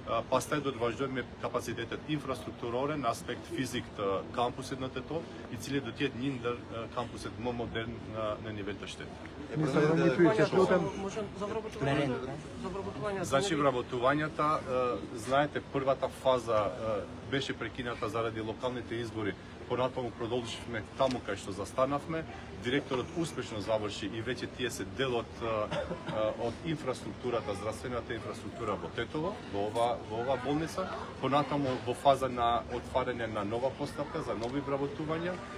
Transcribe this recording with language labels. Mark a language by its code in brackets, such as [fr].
[sq] Pastaj do të vazhdojmë me kapacitetet infrastrukturore në aspekt fizik të kampusit në Tetov, i cili do të jetë një ndër kampuset më modern në nivel të shtetit. Ministar, edhe një pyetje, lutem. [mk] Може за Значи вработуванията, знаете, първата фаза беше прекината заради локалните избори. Понатаму продолживме таму кај што застанавме. Директорот успешно заврши и веќе тие се дел од инфраструктурата, здравствената инфраструктура во Тетово, во ова болница. Понатаму во фаза на отварање на нова поставка за нови вработувања.